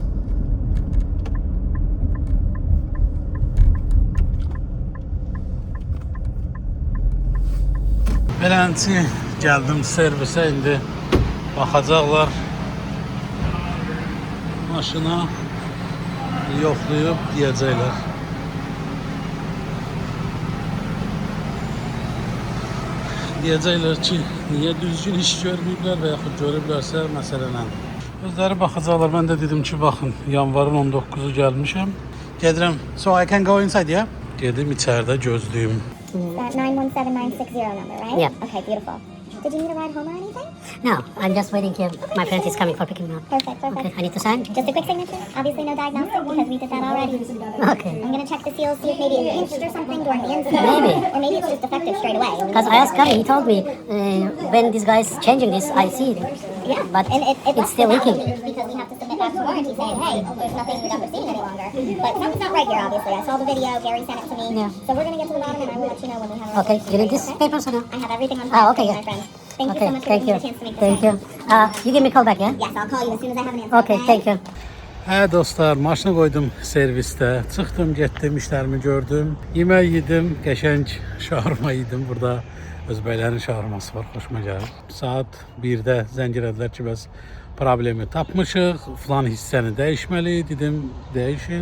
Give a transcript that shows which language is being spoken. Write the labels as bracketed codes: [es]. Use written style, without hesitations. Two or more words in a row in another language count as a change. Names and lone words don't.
[az] Beləncə gəldim servisə, indi baxacaqlar maşına, yoxlayıb deyəcəklər. Deyəcəklər ki, niyə düzgün iş görməyiblər və yaxud görüblərsə məsələnən. Özləri baxacaqlar, mən də dedim ki, baxın, yanvarın 19-u gəlmişəm. Gedirəm, [en] so I can go inside, yeah? [az] Gedim içəridə gözlüyüm. [en] That 917960 number, right? Yeah. Okay, beautiful. Did you need a ride home or anything? No, I'm just waiting here. My friend is coming for picking me up. Perfect, perfect. Okay, I need to sign? Just a quick signature. Obviously no diagnostic because we did that already. Okay. I'm gonna check the seals, see if maybe it pinched or something during the install. Maybe. Or maybe it's just defective straight away. Because I asked Kari, he told me when this guy is changing this, I see it. Yeah, But and it's still leaking. because we have to submit back to warranty saying, hey, there's nothing that we're seeing any longer. But something's not right here, obviously. I saw the video, Gary sent it to me. Yeah. So we're gonna get to the bottom and I will let you know when we have Okay, you need this papers or no? I have everything on Ah, file, okay, my yeah. friend. Thank you Okay, so much for thank giving you. me the chance to make this Thank you. happen. You give me a call back, yeah? Yes, I'll call you as soon as I have an answer. Okay, thank you. [az] Hə dostlar, maşını qoydum servisdə. Çıxdım, getdim, işlərimi gördüm. Yemək yedim, qəşəng şaurma yedim. Burada özbəklərin şaurması var, xoşuma gəlir. Saat 1-də zəng elədilər ki, bəs problemi tapmışıq, filan hissəni dəyişməli, dedim, dəyişin.